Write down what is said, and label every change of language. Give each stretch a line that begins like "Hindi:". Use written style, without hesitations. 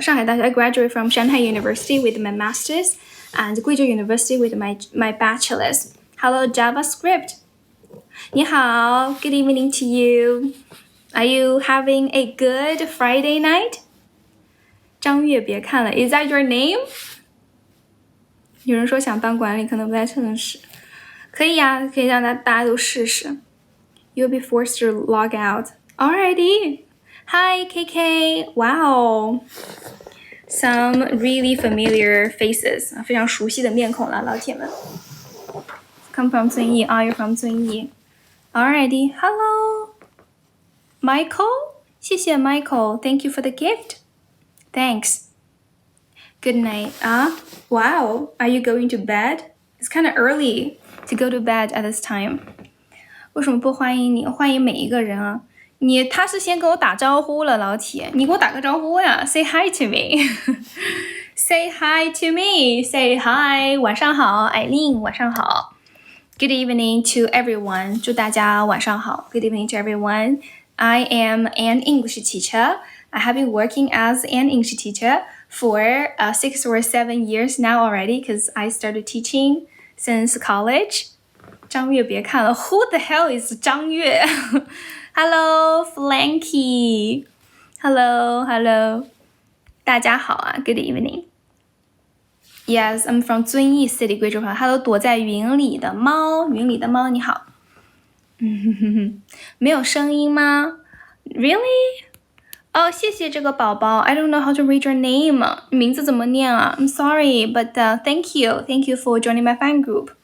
English: 上海大学 I graduated from Shanghai University with my master's and 贵州 University with my bachelor's. Hello JavaScript.
Chinese: 你好
English: Good evening to you. Are you having a good Friday night?
Chinese: 张悦别看了
English: Is that your name?
Chinese: 有人说想当管理可能不太称实。可以呀，可以让大家都试试。
English: You'll be forced to log out. Alrighty.Hi, KK. Wow. Some really familiar faces.
Chinese: 非常熟悉的面孔了，老铁们。
English: Come from 遵义 You're from 遵义 Alrighty. Hello. Michael?
Chinese: 谢谢
English: Michael. Thank you for the gift. Thanks. Good night. Wow. Are you going to bed? It's kind of early to go to bed at this time.
Chinese: 为什么不欢迎你？欢迎每一个人啊。他是先跟我打招呼了，老铁，你给我打个招呼呀 ！
English: Say hi to me. Say hi to me. Say hi.
Chinese: 晚上好，艾琳，晚上好。
English: Good evening to everyone.
Chinese: 祝大家晚上好。
English: Good evening to everyone. I am an English teacher. I have been working as an English teacher for 6 or 7 years now already because I started teaching since college.
Chinese: 张悦别看了
English: Who the hell is 张悦Hello, Flanky. Hello.
Chinese: 大家好啊
English: Good evening. Yes, I'm from 遵义 City, 贵州省。
Chinese: Hello, 躲在云里的猫，你好。没有声音吗
English: Really?
Chinese: 谢谢这个宝宝。
English: I don't know how to read your name.
Chinese: 名字怎么念啊
English: I'm sorry, but thank you. Thank you for joining my fan group.